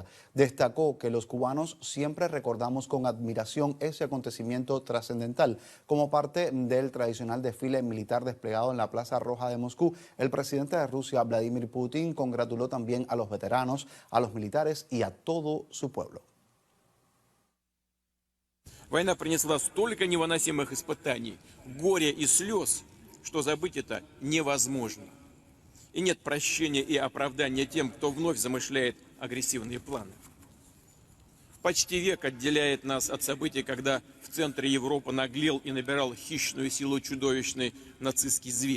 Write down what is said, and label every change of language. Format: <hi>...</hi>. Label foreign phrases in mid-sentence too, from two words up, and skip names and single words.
<es>Destacó que los cubanos siempre recordamos con admiración ese acontecimiento trascendental. Como parte del tradicional desfile militar desplegado en la Plaza Roja de Moscú, el presidente de Rusia, Vladimir Putin, congratuló también a los veteranos, a los militares y a todo su pueblo.</es> <ru>Война принесла столько невыносимых испытаний, горя и слез, что забыть это невозможно. И нет прощения и оправдания тем, кто вновь замышляет агрессивные планы. Почти век отделяет нас от событий, когда в центре Европы наглел и набирал хищную силу чудовищный нацистский зверь.</ru>